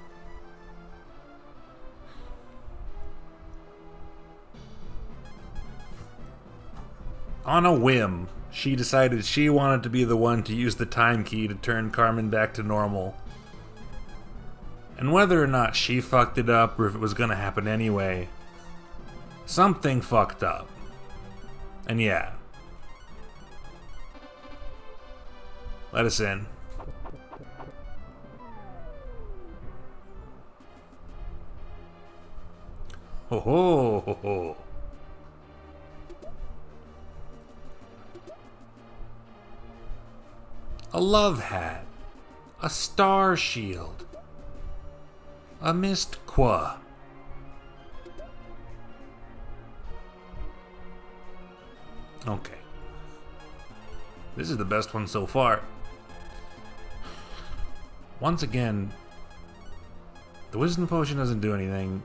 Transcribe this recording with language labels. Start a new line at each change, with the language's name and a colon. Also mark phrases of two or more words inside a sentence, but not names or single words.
English: On a whim, she decided she wanted to be the one to use the time key to turn Carmen back to normal. And whether or not she fucked it up or if it was gonna happen anyway, something fucked up. And yeah. Let us in. Ho ho ho ho. A love hat. A star shield. A mist qua. Okay. This is the best one so far. Once again, the wisdom potion doesn't do anything.